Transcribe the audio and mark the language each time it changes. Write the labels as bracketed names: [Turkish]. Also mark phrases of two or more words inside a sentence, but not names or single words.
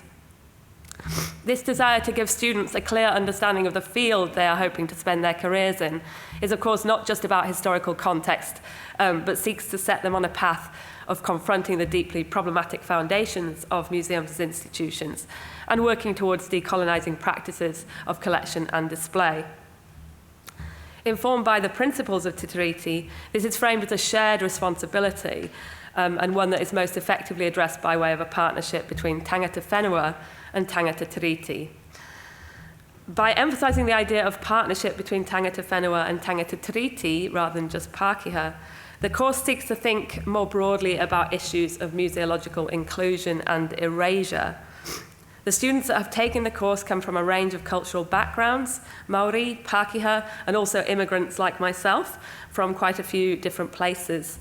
[English] This desire to give students a clear understanding of the field they are hoping to spend their careers in is, of course, not just about historical context, but seeks to set them on a path of confronting the deeply problematic foundations of museums as institutions and working towards decolonising practices of collection and display. Informed by the principles of Titiriti, this is framed as a shared responsibility and one that is most effectively addressed by way of a partnership between [Māori] tangata whenua [English] and [Māori] tangata tiriti. [English] By emphasising the idea of partnership between [Māori] tangata whenua [English] and [Māori] tangata tiriti [English] rather than just Pākehā, the course seeks to think more broadly about issues of museological inclusion and erasure. The students that have taken the course come from a range of cultural backgrounds, Māori, Pākehā, and also immigrants like myself from quite a few different places.